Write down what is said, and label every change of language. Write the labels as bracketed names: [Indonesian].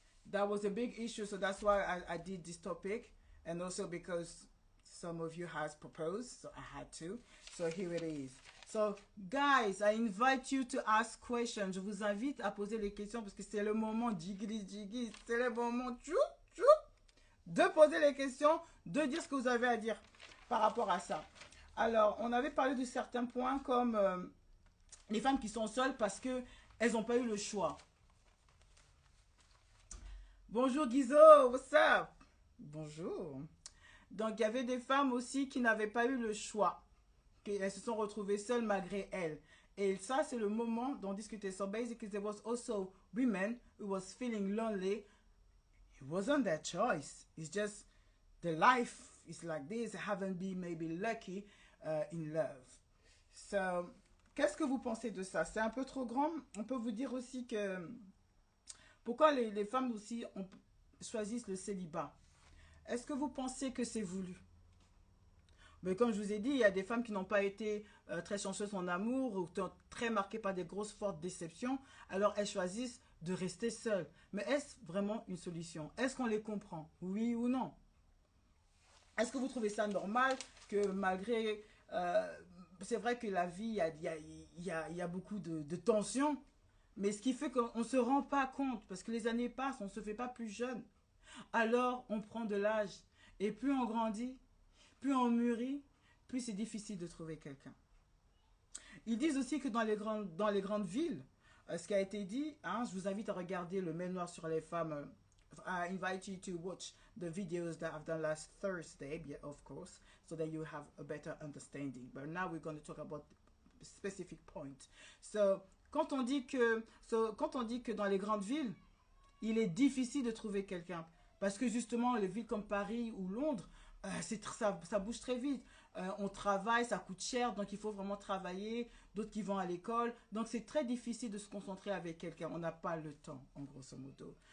[English] That was a big issue, so that's why I did this topic, and also because some of you has proposed, so I had to. So here it is. So, guys, I invite you to ask questions. [French] Je vous invite à poser les questions parce que c'est le moment jiggy, c'est le moment de poser les questions, de dire ce que vous avez à dire par rapport à ça. Alors, on avait parlé de certains points comme les femmes qui sont seules parce qu'elles n'ont pas eu le choix. Bonjour Guizo, [English] what's up? [French] Bonjour. Donc, il y avait des femmes aussi qui n'avaient pas eu le choix. Elles se sont retrouvées seules malgré elles. Et ça, c'est le moment d'en discuter. [English] So basically, there was also women who was feeling lonely. It wasn't their choice. It's just the life is like this. They haven't been maybe lucky in love. So, [French] qu'est-ce que vous pensez de ça? C'est un peu trop grand. On peut vous dire aussi que pourquoi les femmes aussi choisissent le célibat. Est-ce que vous pensez que c'est voulu? Mais comme je vous ai dit, il y a des femmes qui n'ont pas été très chanceuses en amour ou très marquées par des grosses, fortes déceptions. Alors elles choisissent de rester seules. Mais est-ce vraiment une solution? Est-ce qu'on les comprend? Oui ou non? Est-ce que vous trouvez ça normal que malgré... c'est vrai que la vie, il y a beaucoup de tensions. Mais ce qui fait qu'on ne se rend pas compte, parce que les années passent, on ne se fait pas plus jeune. Alors on prend de l'âge. Et plus on grandit, plus on mûrit, plus c'est difficile de trouver quelqu'un. Ils disent aussi que dans les grandes villes, ce qui a été dit, hein, je vous invite à regarder le mémoire sur les femmes. [English] I invite you to watch the videos that I've done last Thursday, yeah, of course, so that you have a better understanding. But now we're going to talk about specific points. [French] Quand on dit que dans les grandes villes, il est difficile de trouver quelqu'un. Parce que justement, les villes comme Paris ou Londres, ça bouge très vite. On travaille, ça coûte cher, donc il faut vraiment travailler. D'autres qui vont à l'école. Donc c'est très difficile de se concentrer avec quelqu'un. On n'a pas le temps, en grosso modo.